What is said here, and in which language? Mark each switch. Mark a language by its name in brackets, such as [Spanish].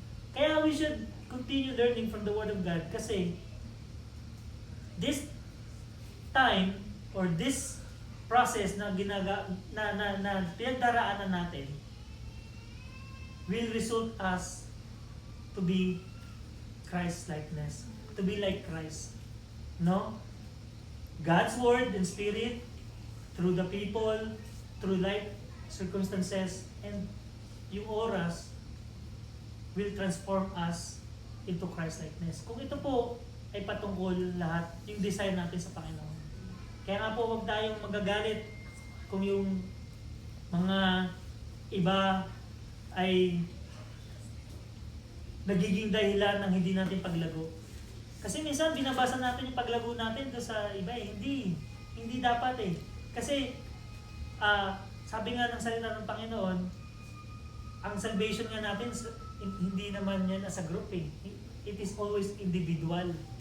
[Filipino] Kaya [English] we should continue learning from the Word of God [Filipino] kasi [English] this time or this process [Filipino] na pinagdaraanan natin [English] will result us to be Christ-likeness, to be like Christ. No? God's Word and Spirit, through the people, through life circumstances, and [Filipino] yung oras, [English] will transform us into Christ-likeness. [Filipino] Kung ito po ay patungkol lahat, yung desire natin sa Panginoon. Kaya nga po, huwag tayong magagalit kung yung mga iba ay nagiging dahilan ng hindi natin paglago. Kasi minsan binabasa natin yung paglago natin doon sa iba eh. Hindi dapat eh. Kasi sabi nga ng salita ng Panginoon, ang salvation nga natin hindi naman yan [English] as a group [Filipino] eh. [English] It is always individual.